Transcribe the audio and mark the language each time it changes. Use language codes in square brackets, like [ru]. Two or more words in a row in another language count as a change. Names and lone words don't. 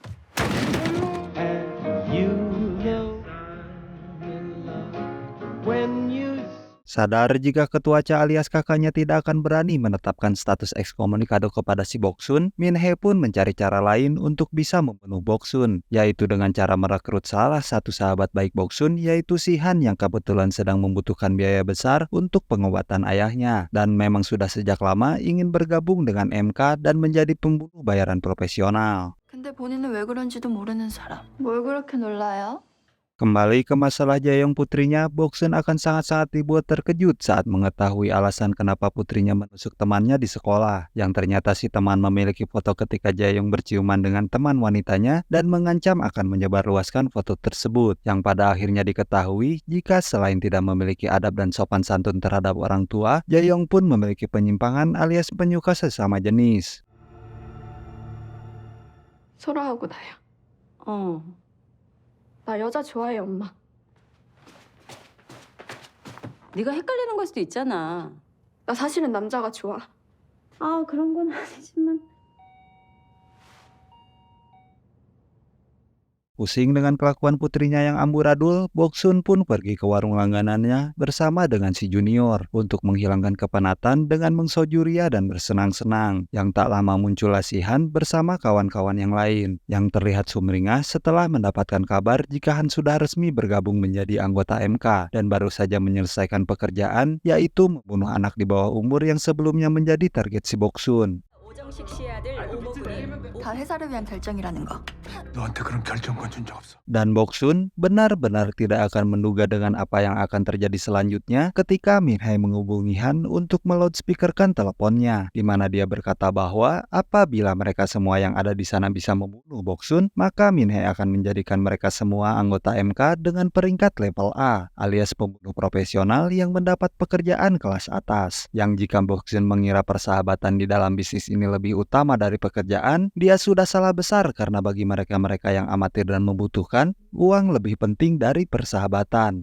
[id] Sadar jika ketua Cha alias kakaknya tidak akan berani menetapkan status ekskomunikado kepada si Boksun, Min Hye pun mencari cara lain untuk bisa membunuh Boksun, yaitu dengan cara merekrut salah satu sahabat baik Boksun, yaitu si Han yang kebetulan sedang membutuhkan biaya besar untuk pengobatan ayahnya, dan memang sudah sejak lama ingin bergabung dengan MK dan menjadi pembunuh bayaran profesional. [ko] 근데 본인은 왜 그런지도 모르는 사람. 뭘 그렇게 놀라요? [id] Kembali ke masalah Jaeyoung putrinya, Boksun akan sangat-sangat dibuat terkejut saat mengetahui alasan kenapa putrinya menusuk temannya di sekolah. Yang ternyata si teman memiliki foto ketika Jaeyoung berciuman dengan teman wanitanya dan mengancam akan menyebarluaskan foto tersebut. Yang pada akhirnya diketahui jika selain tidak memiliki adab dan sopan santun terhadap orang tua, Jaeyoung pun memiliki penyimpangan alias penyuka sesama jenis. [ko] 소라하고 나야. 어. 나 여자 좋아해, 엄마. 네가 헷갈리는 걸 수도 있잖아. 나 사실은 남자가 좋아. 아, 그런 건 아니지만. [id] Pusing dengan kelakuan putrinya yang amburadul, Boksun pun pergi ke warung langganannya bersama dengan si junior untuk menghilangkan kepenatan dengan mengsojuria dan bersenang-senang. Yang tak lama muncullah si Han bersama kawan-kawan yang lain, yang terlihat sumringah setelah mendapatkan kabar jika Han sudah resmi bergabung menjadi anggota MK dan baru saja menyelesaikan pekerjaan, yaitu membunuh anak di bawah umur yang sebelumnya menjadi target si Boksun. [ko] 오정식 씨의 아들 오모군이 다 회사를 위한 결정이라는 거. 너한테 그런 결정권 준 적 없어. [id] Dan Boksun benar-benar tidak akan menduga dengan apa yang akan terjadi selanjutnya ketika Min-hae menghubungi Han untuk meloudspeakerkan teleponnya, di mana dia berkata bahwa apabila mereka semua yang ada di sana bisa membunuh Boksun, maka Min-hae akan menjadikan mereka semua anggota MK dengan peringkat level A, alias pembunuh profesional yang mendapat pekerjaan kelas atas. Yang jika Boksun mengira persahabatan di dalam bisnis ini lebih utama dari pekerjaan, dia sudah salah besar karena bagi mereka-mereka yang amatir dan membutuhkan, uang lebih penting dari persahabatan.